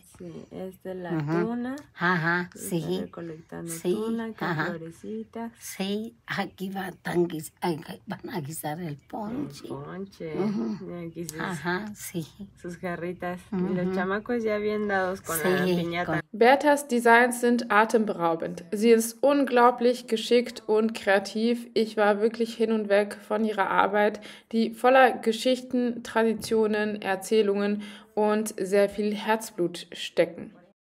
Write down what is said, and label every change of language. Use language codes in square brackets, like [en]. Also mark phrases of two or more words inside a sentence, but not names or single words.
[es] Sí, esta es la tuna. Ajá, Está sí. recolectando Sí, tuna con ajá. florecitas. Sí, aquí van a guisar el ponche. Ponche. Y aquí Ajá, sí. sus jarritas. Y los chamacos ya bien dados con la Sí, piñata. [de] Bertas Designs sind atemberaubend. Sie ist unglaublich geschickt und kreativ. Ich war wirklich hin und weg von ihrer Arbeit, die voller Geschichten, Traditionen, Erzählungen und sehr viel Herzblut stecken.